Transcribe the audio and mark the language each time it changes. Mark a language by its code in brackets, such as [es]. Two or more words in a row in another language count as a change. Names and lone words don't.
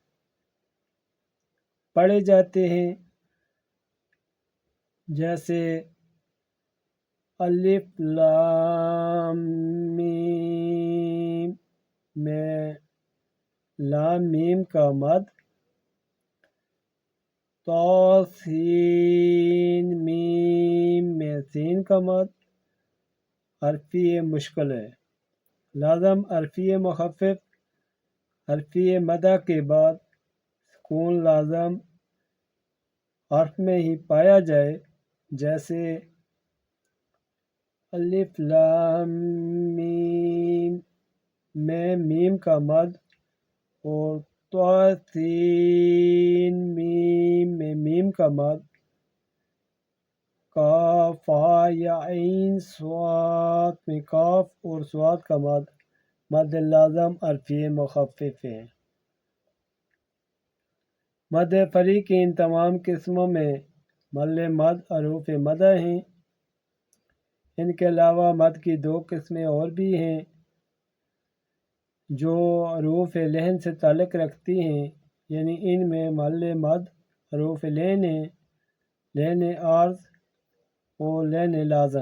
[ur] پڑھے جاتے ہیں، جیسے الف لام میم میں لام میم کا مد، طا سین میم میں سین کا مد حرفی مشکل ہے۔ لازم حرفی مخفف، حرفی مدہ کے بعد سکون لازم حرف میں ہی پایا جائے، جیسے الف لام میم میں میم کا مد، اور طا سین میم میں میم کا مد، کاف ہا یا عین صاد میں کاف اور صاد کا مد، مد لازم حرفی مخفف ہیں۔ مد فری کی ان تمام قسموں میں محل مد حروف مدہ ہیں۔ ان کے علاوہ مد کی 2 قسمیں اور بھی ہیں جو حروف لین سے تعلق رکھتی ہیں، یعنی ان میں محل مد حروف لین ہیں: لین عارض اور لین لازم۔